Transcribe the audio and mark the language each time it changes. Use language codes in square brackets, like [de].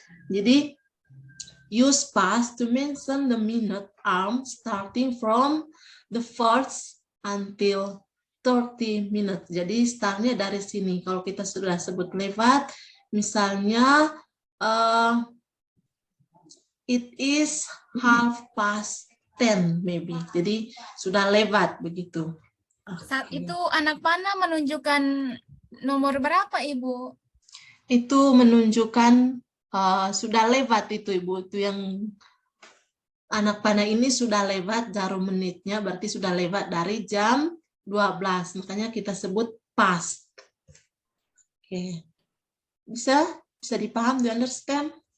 [en] Jadi use past to mention the minute arm starting from the first until 30 minutes. [id] Jadi startnya dari sini. Kalau kita sudah sebut lewat, misalnya [en] it is 10:30 maybe. [id] Jadi sudah lewat begitu. Saat itu anak panah menunjukkan nomor berapa, Ibu? Itu menunjukkan sudah lewat itu Ibu, itu yang anak panah ini sudah lewat jarum menitnya, berarti sudah lewat dari jam 12, makanya kita sebut past. Oke. Bisa dipaham, [en] do you understand?